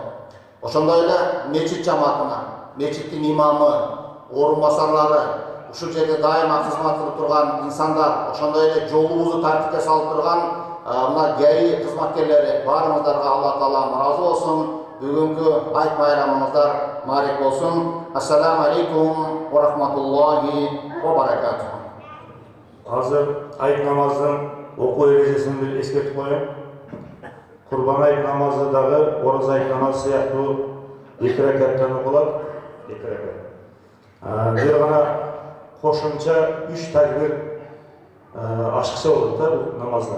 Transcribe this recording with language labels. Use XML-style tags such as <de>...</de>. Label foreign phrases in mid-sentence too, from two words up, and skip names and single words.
<ky>Ошондой эле мечит жамаатына, мечиттин имамы, орунбасарлары, ушул жерде дайыма кызмат кылып турган инсандар, ошондой эле жолубузду тартипке салып турган мына ГАИ кызматкерлери, баарыңыздарга Алла Таала ыраазы болсун. Бүгүнкү айт байрамыңыздар маарек болсун.</ky> <ar>السلام عليكم ورحمة الله وبركاته.</ar> <ky>Азыр айт намазын окуу эрежесин бир эскертип коеюн. Курбан айт намазы дагы ораза айт намазы сыяктуу 2 ракаттан окулат. 2 ракат. Бир гана кошумча 3 такбир ашыкча болот да бул намаздар.</ky>